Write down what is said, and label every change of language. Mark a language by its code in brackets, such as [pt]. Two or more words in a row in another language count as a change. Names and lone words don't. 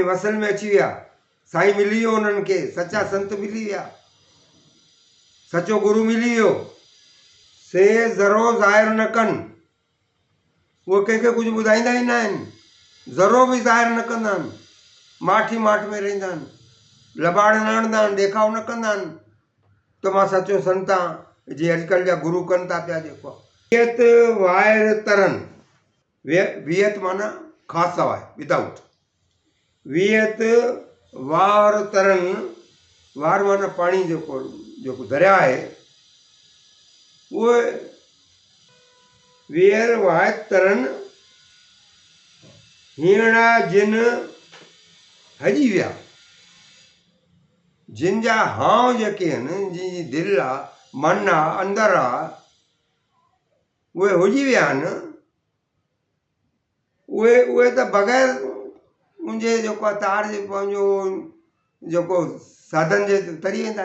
[sd] वसल में अची विया, साईं मिली वियो उन्हनि खे, सचा संत मिली विया, सचो गुरु मिली वियो, से ज़रो ज़ाहिर न कनि, उहे कंहिंखे कुझु ॿुधाईंदा ई न आहिनि, ज़रो बि ज़ाहिर न कंदा आहिनि, माठ ई माठ में रहंदा आहिनि, लबाड़ न हणंदा आहिनि, ॾेखाव न कंदा आहिनि त मां सचो संत आहियां, जीअं अॼुकल्ह जा गुरू कनि था पिया। जेको वियत वायर तरन, वियत माना खां सवाइ, विदाउट, वियत वार तरन, वार माना पाणी, जेको जेको दरिया आहे, उहे वीर वाय तरन, हीअड़ा जिन हजी विया, जिन जा हाव जेके आहिनि, जिन जी दिलि आहे, मन आहे, अंदरि आहे, उहे हुजी विया आहिनि, उहे त बग़ैर मुंहिंजे जेको आहे तार जे पंहिंजो जेको साधन जे तरी वेंदा।